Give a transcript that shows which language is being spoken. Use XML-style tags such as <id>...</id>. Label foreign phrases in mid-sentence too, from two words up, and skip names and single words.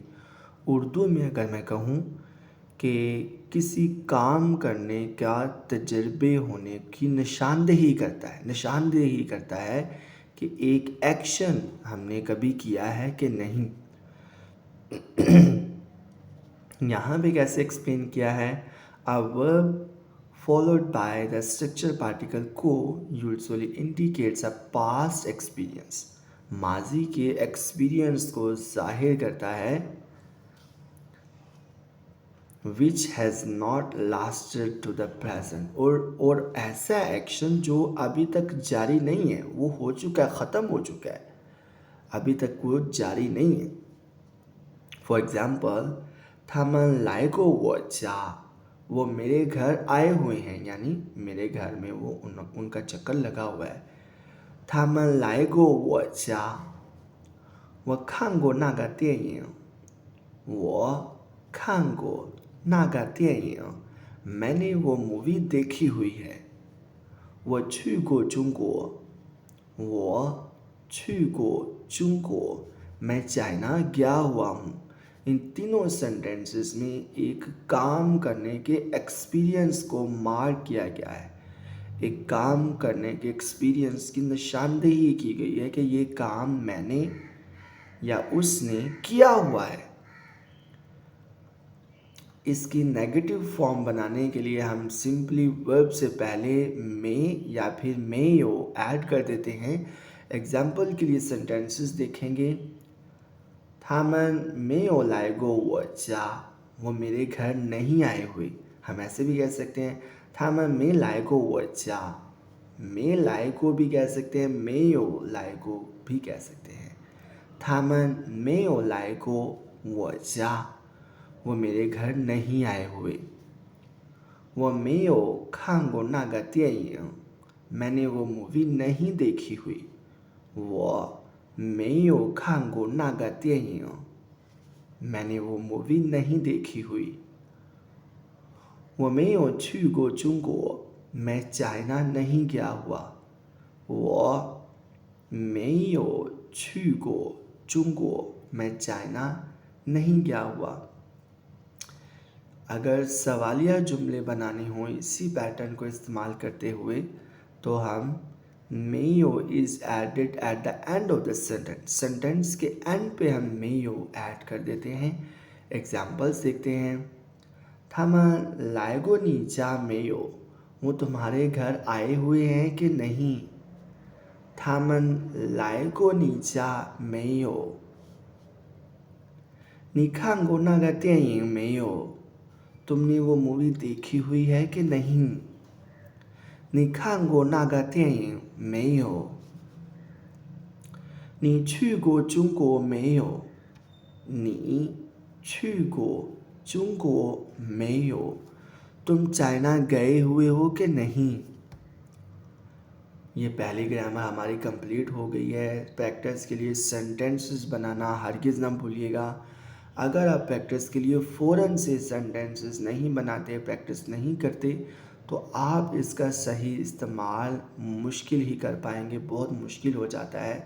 <ur>اردو میں اگر میں کہوں کہ کسی کام کرنے کا تجربے ہونے کی نشاندہی کرتا ہے کہ ایک ایکشن ہم نے کبھی کیا ہے کہ نہیں. یہاں پہ کیسے ایکسپلین کیا ہے,</ur> <en>a verb followed by the structure particle को usually indicates a past experience,</en> <ur>ماضی کے ایکسپیرینس کو ظاہر کرتا ہے,</ur> <en>which has not lasted to the present,</en> <ur>اور ایسا ایکشن جو ابھی تک جاری نہیں ہے، وہ ہو چکا ہے، ختم ہو چکا ہے، ابھی تک وہ جاری نہیں ہے.</ur> <en>for example,</en> <zh>他们来过我家,</zh> <ur>وہ میرے گھر آئے ہوئے ہیں، یعنی میرے گھر میں وہ ان کا چکر لگا ہوا ہے.</ur> <zh>他们来过我家，我看过那个电影，我看过那个电影，</zh> <ur>میں نے وہ مووی دیکھی ہوئی ہے.</ur> <zh>我去过中国，我去过中国，</zh> <ur>میں چائنا گیا ہوا ہوں. ان تینوں سینٹینسز میں ایک کام کرنے کے ایکسپیرینس کو مارک کیا گیا ہے، ایک کام کرنے کے ایکسپیرینس کی نشاندہی کی گئی ہے کہ یہ کام میں نے یا اس نے کیا ہوا ہے. اس کی</ur> <en>negative form</en> <ur>بنانے کے لیے ہم</ur> <en>simply verb</en> <ur>سے پہلے میں یا پھر میو ایڈ کر دیتے ہیں. ایگزامپل کے لیے سینٹینسز دیکھیں گے,</ur> <zh>他们没有来过我家,</zh> <ur>وہ میرے گھر نہیں آئے ہوئے. ہم ایسے بھی کہہ سکتے ہیں,</ur> <zh>他们没来过我家, 没来过</zh> <ur>بھی کہہ سکتے ہیں,</ur> <zh>没有来过</zh> <ur>بھی کہہ سکتے ہیں.</ur> <zh>他们没有来过我家,</zh> <ur>وہ میرے گھر نہیں آئے ہوئے.</ur> <zh>我没有看过那个电影,</zh> <ur>میں نے وہ مووی نہیں دیکھی ہوئی.</ur> <zh>我没有看过那个电影,</zh> <ur>میں نے وہ مووی نہیں دیکھی ہوئی.</ur> <zh>我没有去过中国,</zh> <ur>میں چائنا نہیں گیا ہوا.</ur> <zh>我没有去过中国,</zh> <ur>میں چائنا نہیں گیا ہوا. اگر سوالیہ جملے بنانے ہوں اسی پیٹرن کو استعمال کرتے ہوئے، تو ہم میو</ur> <en>is added at the end of the sentence,</en> <ur>سینٹینس کے اینڈ پہ ہم میو ایڈ کر دیتے ہیں. ایگزامپلز دیکھتے ہیں,</ur> <zh>他们来过你家没有,</zh> <ur>وہ تمہارے گھر آئے ہوئے ہیں کہ نہیں.</ur> <zh>他们来过你家没有, 你看过那个电影没有,</zh> <ur>تم نے وہ مووی دیکھی ہوئی ہے کہ نہیں.</ur> <zh>你看过那个电影没有, 你去过中国没有, 你去过中国没有,</zh> <ur>تم چائنا گئے ہوئے ہو کہ نہیں. یہ پہلی گرامر ہماری کمپلیٹ ہو گئی ہے. پریکٹس کے لیے سینٹینسز بنانا ہرگز نہ بھولیے گا. اگر آپ پریکٹس کے لیے فوراً سے سینٹینسز نہیں بناتے، پریکٹس نہیں کرتے، تو آپ اس کا صحیح استعمال مشکل ہی کر پائیں گے، بہت مشکل ہو جاتا ہے.</ur>